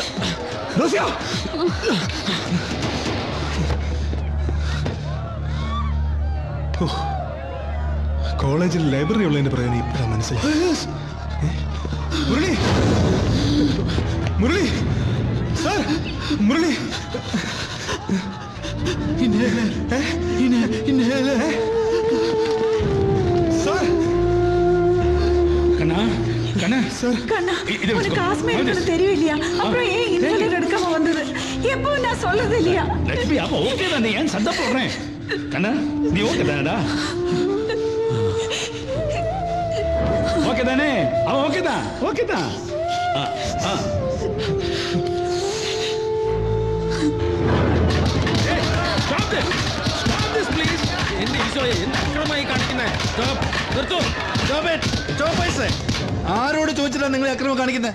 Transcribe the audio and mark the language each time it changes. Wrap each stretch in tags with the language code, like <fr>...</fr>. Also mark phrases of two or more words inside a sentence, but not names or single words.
<ml>കോളേജിൽ ലൈബ്രറി ഉള്ളതിന്റെ പ്രയോജനം ഇപ്പഴാ മനസ്സിലായി. മുരളി, മുരളി സാർ, മുരളി. സാർ,</ml> <ta>தெரியலையா? அப்புறம் ஏன் இன்ஹேலர் எடுக்காம வந்தது? எப்போ நான் சொல்லது இல்லையா? லட்சுமி, அப்ப ஓகே தானே? ஏன் சண்டை போடுறேன்? கண்ணா, நீ ஓகே தானடா? ஓகே தானே? அவன் ஓகே தான், ஓகே தான்.</ta> <ml>ആരോട് ചോദിച്ചിട്ടാ നിങ്ങൾ അക്രമം കാണിക്കുന്നത്?</ml>